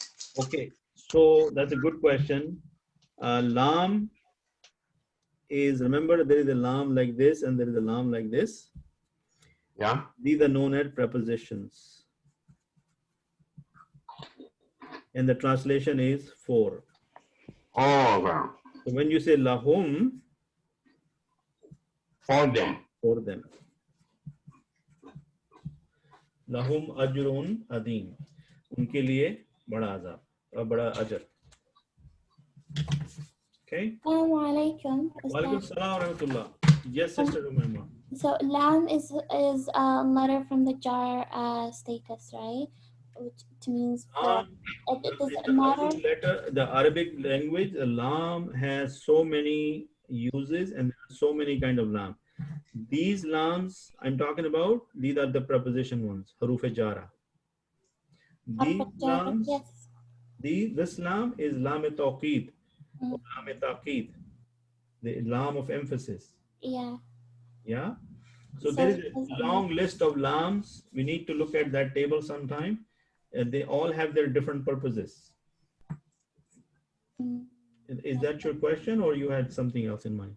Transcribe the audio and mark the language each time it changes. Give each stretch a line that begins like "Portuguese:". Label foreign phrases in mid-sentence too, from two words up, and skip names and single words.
English: Okay, so that's a good question. Lam is, remember there is a lam like this and there is a lam like this. Yeah. These are known as prepositions. And the translation is for. Oh, wow. So when you say lahum, For them. for them.
Arabic: لهم أجر عظيم.
Hindi: उनके लिए बड़ा अज़ाब और बड़ा अजर.
English: Okay. Assalamualaikum.
Arabic: وعليكم السلام ورحمة الله.
English: Yes, Sister Umayma. So lam is a letter from the jar status, right? Which means for. It doesn't matter. Letter, the Arabic language, lam has so many uses and so many kind of lam. These lams I'm talking about, these are the preposition ones,
Arabic: حروف جر.
English: These lams, Yes. this lam is
Arabic: لام توكيد، لام تأكيد,
English: the lam of emphasis. Yeah. Yeah. So there is a long list of lams. We need to look at that table sometime. They all have their different purposes. Is that your question or you had something else in mind?